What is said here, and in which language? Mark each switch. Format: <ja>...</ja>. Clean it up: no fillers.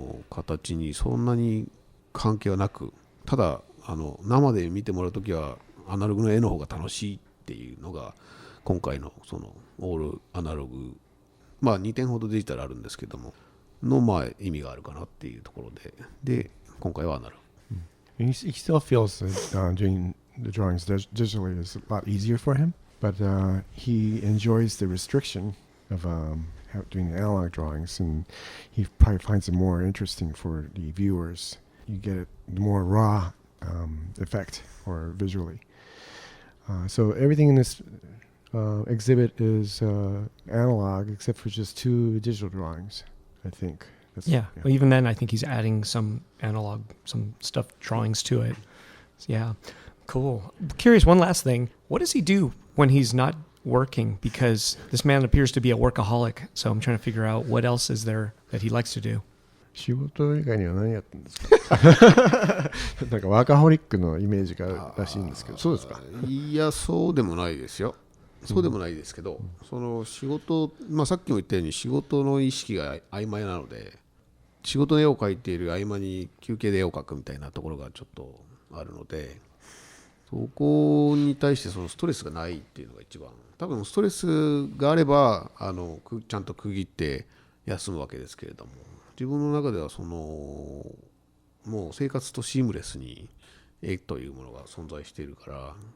<ja>形にそんなに関係はなく、ただ生で見てもらうときはアナログの絵の方が楽しいっていうのが今回のオールアナログ、まあ2点ほどデジタルあるんですけどものまあ意味があるかなっていうところで今回はアナログ。</ja> <en>He still feels that doing the drawings digitally is a lot easier for him, but he enjoys the restriction of doing the analog drawings, and he probably finds it more interesting for the viewers. You get it more raw effect or visually. So everything in this exhibit is analog except for just 2 digital drawings, I think. Yeah. Well, even then, I think he's adding some analog, some stuff, drawings to it. Yeah. Cool. Curious, one last thing. What does he do when he's not working? Because this man appears to be a workaholic. So I'm trying to figure out what else is there that he likes to do.</en> <ja>仕事以外には何やってるんですかなんかワーカホリックのイメージがあるらしいんですけど、そうですか？いや、そうでもないですよ。そうでもないですけど、仕事、さっきも言ったように仕事の意識が曖昧なので、仕事の絵を描いている合間に休憩で絵を描くみたいなところがちょっとあるので、そこに対してストレスがないっていうのが一番、多分ストレスがあればちゃんと区切って休むわけですけれども、自分の中ではもう生活とシームレスに絵というものが存在しているから、</ja>